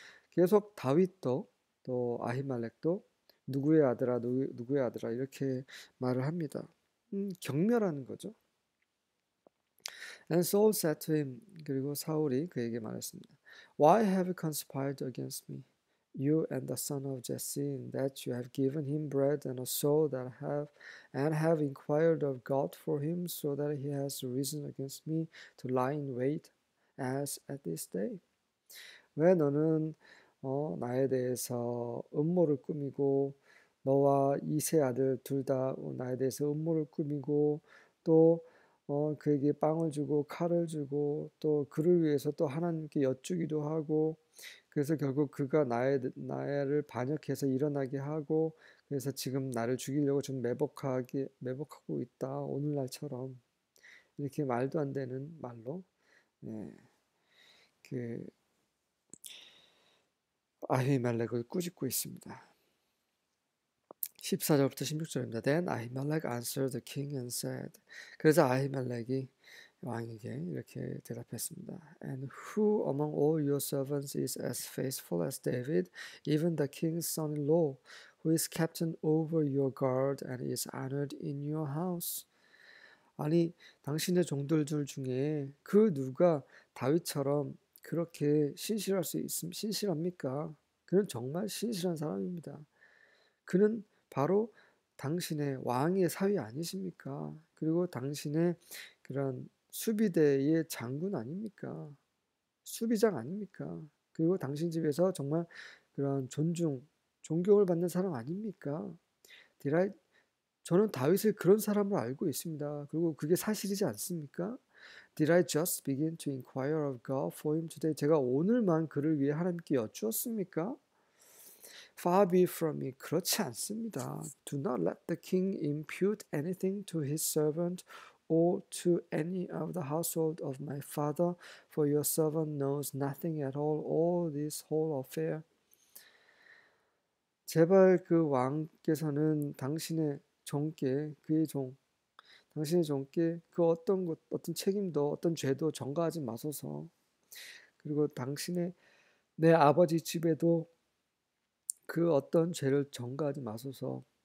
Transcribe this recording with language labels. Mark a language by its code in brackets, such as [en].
[ko] 계속 다윗도 또 아히멜렉도 누구의 아들아 누구의 아들아 이렇게 말을 합니다. 경멸하는 거죠. [en] And Saul said to him, [ko] 그리고 사울이 그에게 말했습니다. [en] Why have you conspired against me, you and the son of Jesse, in that you have given him bread and a sword and have inquired of God for him, so that he has risen against me to lie in wait as at this day? [ko] 왜 너는 나에 대해서 음모를 꾸미고 너와 이 세 아들 둘 다 나에 대해서 음모를 꾸미고 또 그에게 빵을 주고 칼을 주고 또 그를 위해서 또 하나님께 여쭈기도 하고 그래서 결국 그가 나를 반역해서 일어나게 하고 그래서 지금 나를 죽이려고 좀 매복하고 있다. 오늘날처럼 이렇게 말도 안 되는 말로 그 아히멜렉을 꾸짖고 있습니다. 14절부터 16절입니다. [en] Then Ahimelech answered the king and said, [ko] 그래서 아히멜렉이 왕에게 이렇게 대답했습니다. [en] And who among all your servants is as faithful as David, even the king's son-in-law, who is captain over your guard and is honored in your house? [ko] 아니, 당신의 종들 중에 그 누가 다윗처럼 그렇게 신실합니까? 그는 정말 신실한 사람입니다. 그는 바로 당신의 왕의 사위 아니십니까? 그리고 당신의 그런 수비대의 장군 아닙니까? 수비장 아닙니까? 그리고 당신 집에서 정말 그런 존경을 받는 사람 아닙니까? 저는 다윗을 그런 사람으로 알고 있습니다. 그리고 그게 사실이지 않습니까? [en] Did I just begin to inquire of God for him today? [ko] 제가 오늘만 그를 위해 하나님께 여쭈었습니까? [en] Far be from me. [ko] 그렇지 않습니다. [en] Do not let the king impute anything to his servant or to any of the household of my father, for your servant knows nothing at all this whole affair. [ko] 제발 그 왕께서는 당신의 종께 그의 종 당신의 종께 그 어떤 책임도 어떤 죄도 전가하지 마소서. 그리고 당신의 내 아버지 집에도 그 어떤 죄를 전가하지 마소서.